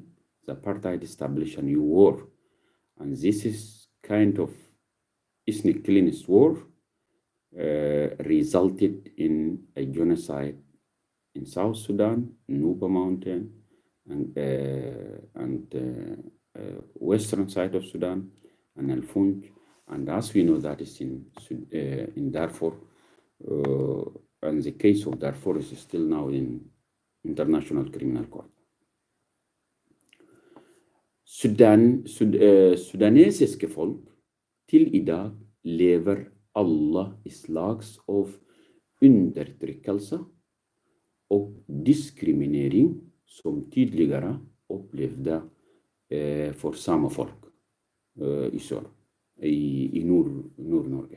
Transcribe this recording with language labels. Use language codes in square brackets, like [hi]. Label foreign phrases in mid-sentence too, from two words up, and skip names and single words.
[en] The apartheid established a new war, and this is kind of ethnic cleansing war resulted in a genocide in South Sudan, Nuba Mountain, and western side of Sudan, and Al Funj, and as we know that is in Darfur, and the case of Darfur is still now in International Criminal Court. [no] Sudanesiske folk til I dag lever alle I slags av undertrykkelse og diskriminering som tidligere opplevde for samefolk I sør, I Nord-Norge.